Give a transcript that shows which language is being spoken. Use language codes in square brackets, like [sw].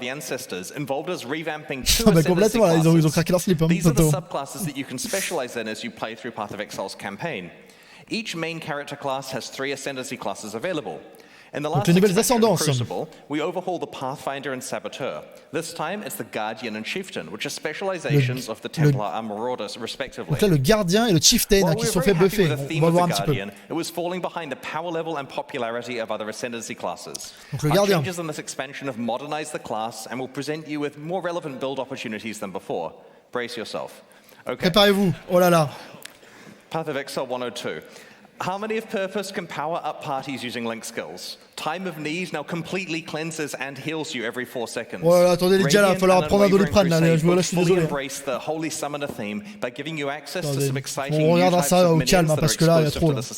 [fr] Ah bah complètement là, ils ont craqué leur slip. [en] These are the subclasses that you can specialize in as you play through Path of Exile's campaign. Each main character class has 3 ascendancy classes available. In the last expansion, Crucible, we overhaul the Pathfinder and Saboteur. This time, it's the Guardian and Chieftain, which are specializations of the Templar and Marauders, respectively. [fr] Donc là, le Gardien et le Chieftain qui se sont fait buffer. On va voir un petit peu. [en] It was falling behind the power level and popularity of other ascendancy classes. [fr] Donc le Gardien. [en] Our changes in this expansion have modernized the class and will present you with more relevant build opportunities than before. Brace yourself. Okay. [fr] Préparez-vous. Oh là là. [en] Path of Exile 102. Harmony of Purpose can power up parties using link skills. Time of Need now completely cleanses and heals you every 4 seconds. [fr] Oh là, attendez les gars, là, il va falloir prendre un doliprane là, je suis désolé. [en] Embrace the Holy Summoner theme by giving you access to some exciting [fr] on regardera ça au calme parce que là il y a trop.